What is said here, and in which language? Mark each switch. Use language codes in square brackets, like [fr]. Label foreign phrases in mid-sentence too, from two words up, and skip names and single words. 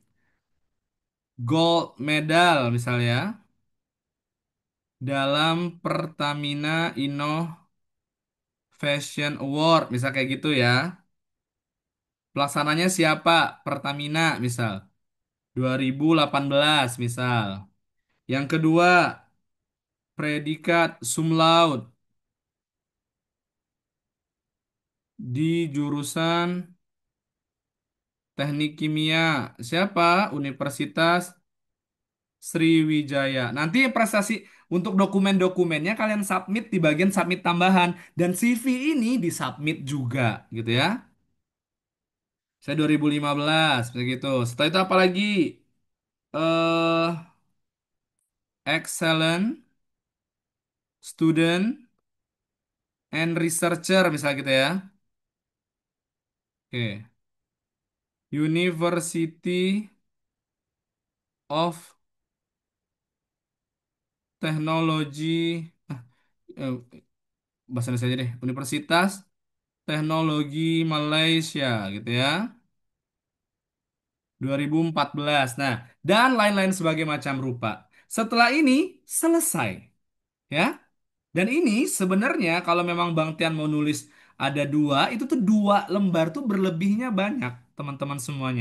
[en] Gold medal [id] misalnya dalam Pertamina Fashion Award, misal kayak gitu ya. Pelaksananya siapa? Pertamina, misal. 2018, misal. Yang kedua, predikat cum laude di jurusan Teknik Kimia. Siapa? Universitas Sriwijaya. Nanti prestasi untuk dokumen-dokumennya kalian submit di bagian submit tambahan. Dan CV ini disubmit juga, gitu ya. Saya 2015, begitu. Setelah itu apa lagi? [en] eh Excellent student and researcher [id] misalnya gitu ya. Oke. University of Technology, eh, bahasa Indonesia aja deh. Universitas Teknologi Malaysia gitu ya. 2014. Nah, dan lain-lain sebagai macam rupa. Setelah ini selesai ya. Dan ini sebenarnya kalau memang Bang Tian mau nulis ada dua, itu tuh dua lembar tuh berlebihnya banyak, teman-teman semuanya.